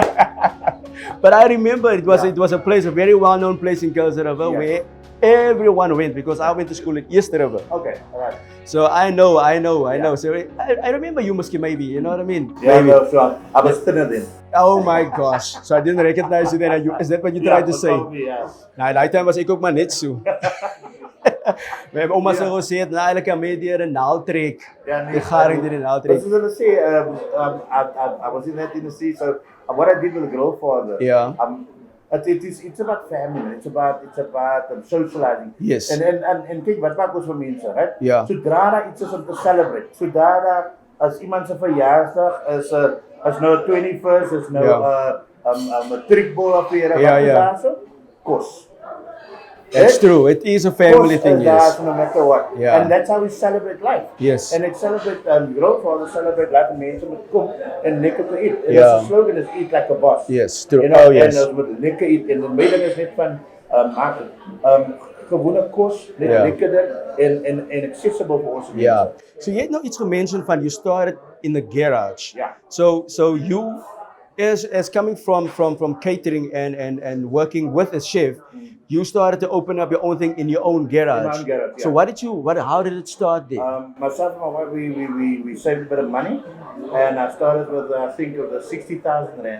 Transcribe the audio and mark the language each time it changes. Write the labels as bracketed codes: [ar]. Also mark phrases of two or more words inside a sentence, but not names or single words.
[en] But I remember it was a place, a very well-known place in Curls River where everyone went because I went to school in East River. Okay, all right. So I know. So I remember you, Muski, maybe, you know what I mean? Yeah, maybe. no, so I was thinner then. Oh my gosh. So I didn't recognize you then. Is that what you tried to say? Probably, yeah. [af] Nou, daai time was ek ook maar net so. My ouma sê gesê het na elke media 'n naald trek. Ja, nee, Die garing deur die naald trek. [en] This is going to say, I was in that industry, so what I did with the Grill Father, it's about family, it's about socializing. Yes. [af] En kyk wat maak ons vir mense, right? Ja. Sodra daar iets is om te celebrate, sodra daar as iemand se verjaarsdag is nou 21st, is nou 'n [en] trickball affair, [af] wat is kos. [en] That's true. It is a family thing, yes. No matter what. Yeah. And that's how we celebrate life. Yes. And it celebrate Grill Father celebrate life, and [af] mense moet kom en lekker te eet. En [en] Yeah. the slogan is eat like a boss. Yes, true. You know, yes. [af] En ons moet lekker eet, en die mening is net van maak gewone kos, net lekkerder en accessible vir ons. [en] Yeah. So you had [af] nou iets gementioned van [en] you started in the garage. Yeah. So you as coming from catering and working with a chef, you started to open up your own thing in your own garage. In my own garage, yeah. So how did it start there? Myself and my wife, we saved a bit of money, and I started with I think of the 60,000 rand.